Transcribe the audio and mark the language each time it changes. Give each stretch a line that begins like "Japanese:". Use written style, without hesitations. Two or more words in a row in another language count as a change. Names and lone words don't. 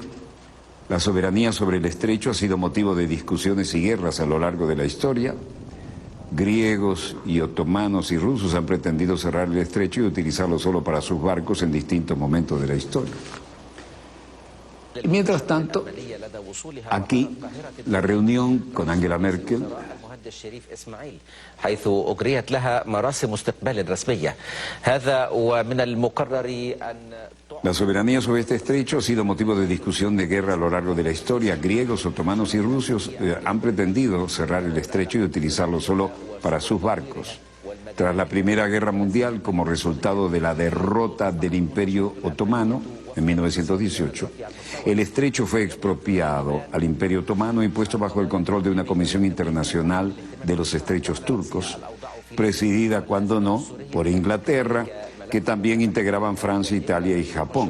Spanish: La soberanía sobre el estrecho ha sido motivo de discusiones y guerras a lo largo de la historia. Griegos y otomanos y rusos han pretendido cerrar el estrecho y utilizarlo solo para sus barcos en distintos momentos de la historia. Y mientras tanto, aquí la reunión con Angela Merkel
Arabic: الشريف إسماعيل حيث أجريت لها مراسم استقبال رسمية هذا ومن المقرر أن
Spanish: La soberanía sobre este estrecho ha sido motivo de discusión de guerra a lo largo de la historia. Griegos, otomanos y rusos han pretendido cerrar el estrecho y utilizarlo solo para sus barcos. Tras la Primera Guerra Mundial, como resultado de la derrota del Imperio Otomano en 1918, el estrecho fue expropiado al Imperio Otomano y puesto bajo el control de una Comisión Internacional de los Estrechos Turcos, presidida, cuando no, por Inglaterra, que también integraban Francia, Italia y Japón.